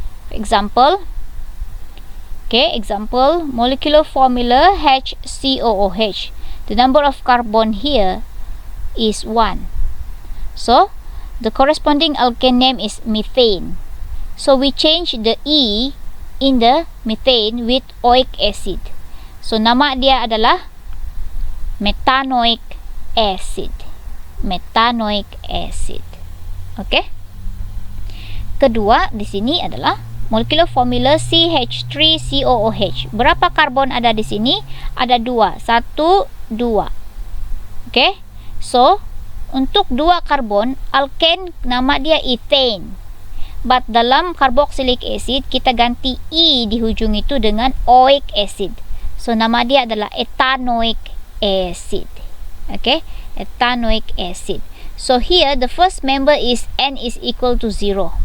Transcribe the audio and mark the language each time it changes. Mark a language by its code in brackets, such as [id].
[en] Example, molecular formula HCOOH. The number of carbon here is 1. So the corresponding alkane name is methane. So we change the E in the methane with oic acid. [ms] So nama dia adalah methanoic acid. Methanoic acid. Okay. Kedua di sini adalah molecular formula CH3COOH. Berapa karbon ada di sini? Ada 2. 1, 2. Okay. So untuk 2 karbon, alkane nama dia ethane. But dalam carboxylic acid, kita ganti E di hujung itu dengan oic acid. So nama dia adalah ethanoic acid. Okay, ethanoic acid. [en] So here the first member is N is equal to 0.